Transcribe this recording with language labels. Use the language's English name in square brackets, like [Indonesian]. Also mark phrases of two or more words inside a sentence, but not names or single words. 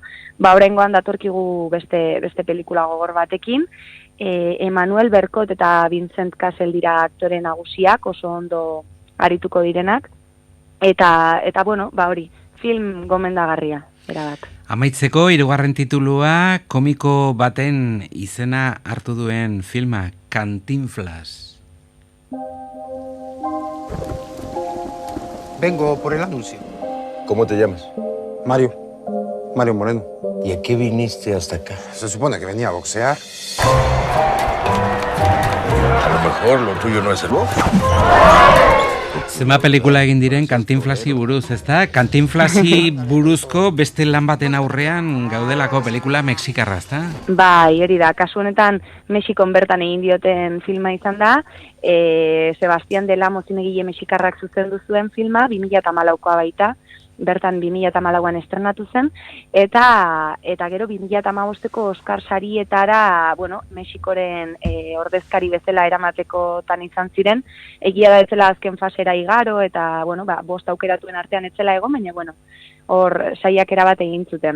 [Basque] Oraingoan datorkigu beste pelikula gogor batekin, Emmanuel Berkot eta Vincent Cassel dira aktore nagusiak, oso ondo arituko direnak, eta bueno, hori, film gomendagarria, erabat. Amaitzeko, 3. titulua, komiko baten izena hartu duen filma, Cantinflas. [Spanish] Vengo por el anuncio. ¿Cómo te llamas? Mario Moreno. ¿Y a qué viniste hasta acá? Se supone que venía a boxear. A lo mejor lo tuyo no es el box. [Basque] Zema pelikula egin diren Cantinflasi buruz, ezta? Cantinflasi buruzko beste lan baten aurrean gaudelako pelikula mexikarra, ezta? Bai, hori da, kasu honetan Mexikon bertan egin dioten filma izan da, Sebastián del Amo zinegile mexikarrak zuzendu zuen filma, 2014koa baita, bertan 2014an estrenatu zen, eta gero 2015ko Oscar sarietara, bueno, Mexikoren ordezkari bezala eramatekotan izan ziren, egia da etzela azken fasera igaro, eta, bueno, 5 aukeratuen artean etzela egon, baina, bueno, hor saiakera bat egin zuten.